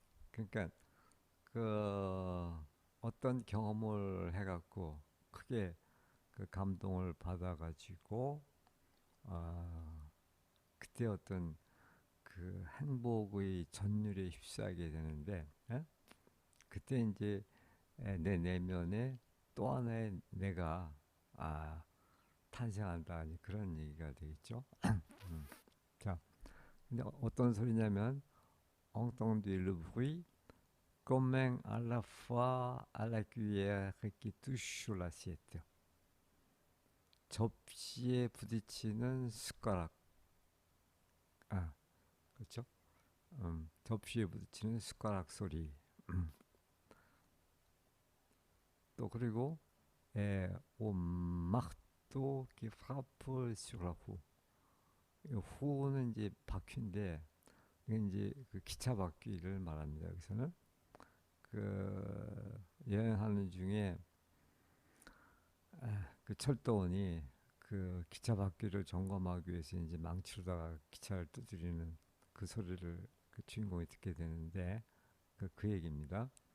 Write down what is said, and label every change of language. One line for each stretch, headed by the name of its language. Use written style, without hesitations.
Korean: 그러니까 그 어떤 경험을 해갖고 크게 그 감동을 받아가지고 그때 어떤 그 행복의 전율에 휩싸이게 되는데, 그때 이제 내 내면에 또 하나의 내가 탄생한다, 그런 얘기가 되겠죠. 자, 근데 어떤 소리냐면
French: entendre le bruit comme à la fois à la cuillère qui touche sur l'assiette.
Korean: 접시에 부딪히는 숟가락. 그렇죠? 접시에 부딪히는 숟가락 소리. 또 그리고
French: au marteau qui frappe sur la roue.
Korean: 후는 이제 바퀴인데 이게 이제 그 기차 바퀴를 말합니다. 여기서는 그 여행하는 중에 그 철도원이 그 기차 바퀴를 점검하기 위해서 이제 망치로다가 기차를 두드리는 그 소리를 그 주인공이 듣게 되는데 그 얘기입니다.